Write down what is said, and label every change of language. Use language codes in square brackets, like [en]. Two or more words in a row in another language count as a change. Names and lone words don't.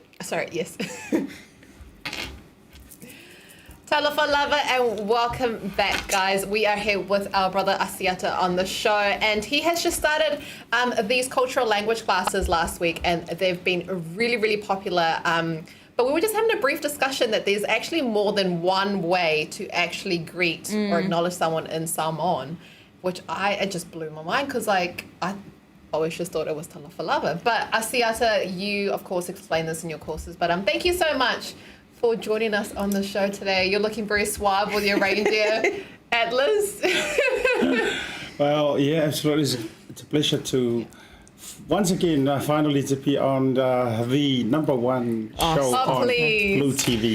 [en] sorry, yes. [sm] Talofa lava [en] and welcome back, guys. We are here with our brother Asiata on the show, and he has just started these cultural language classes last week, and they've been really, really popular. But we were just having a brief discussion that there's actually more than one way to actually greet or acknowledge someone in Samoan, which it just blew my mind because I always just thought it was [sm] talofa lava. [en] But Asiata, you of course explain this in your courses, but thank you so much for joining us on the show today. You're looking very suave with your reindeer antlers. Well, yeah, absolutely. It's a pleasure to once again finally to be on the number one show on Blue TV.